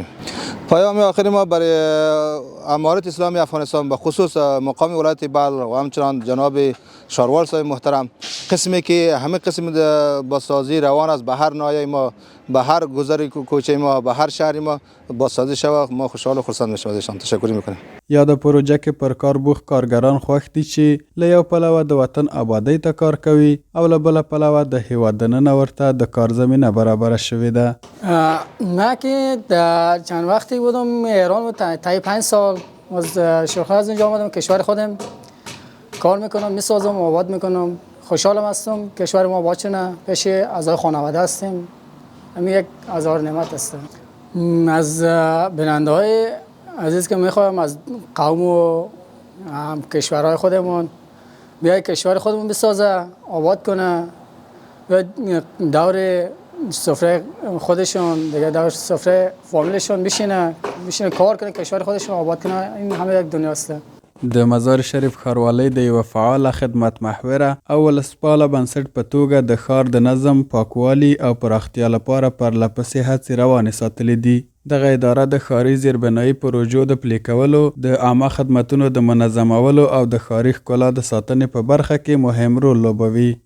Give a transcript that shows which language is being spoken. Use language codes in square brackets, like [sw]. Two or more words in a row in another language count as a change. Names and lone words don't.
[fa] پیام آخری ما برای امارت اسلامی افغانستان به خصوص مقام ولایت بلخ و همچنان جناب شاروال صاحب محترم، قسمی که همه قسم بازسازی روان است به هر ناحیه ما، به هر گذر کوچه ما، به هر شهر ما بازسازی شود، ما خوشحال و خرسند میشیم ازشان. تشکر میکنیم. [ps] یا د پروژه کې پر کار بوخت کارګران خوښ دي چې له یو پلوه د وطن آبادۍ ته کار کوي او له بله پلوه د هیواد دننه ورته د کار زمینه برابره شوې ده. [fa] من که در چند وقتی بودم ایران و تا 5 سال از شوخی از اونجا آمدم کشور خودم کار میکنم، میسازم، آباد میکنم. خوشحالم هستم کشور ما آباد شده، پیش اعضای خانواده هستیم، همین یک هزار نعمت هستم. از بیننده های عزیز که میخوایم از قوم و کشورهای خودمون بیای کشور خودمون بسازه، آباد کنه و دور سفره خودشون دیگه دور سفره فامیلشون بشینه کار کنه، کشور خودشون آباد کنه. این همه یک دنیا است. [ps] د مزار شریف ښاروالۍ د یوه فعاله خدمت محوره او ولسپاله بنسټ په توګه د ښار د نظم، پاکوالي او پراختیا لپاره پرلهپسې هڅې روانې ساتلې دي. دغه اداره د ښاري زیربنایي پروژو د پلي کولو، د عامه خدمتونو د منظمولو او د ښاري ښکلا د ساتنې په برخه کې مهم رول لوبوي.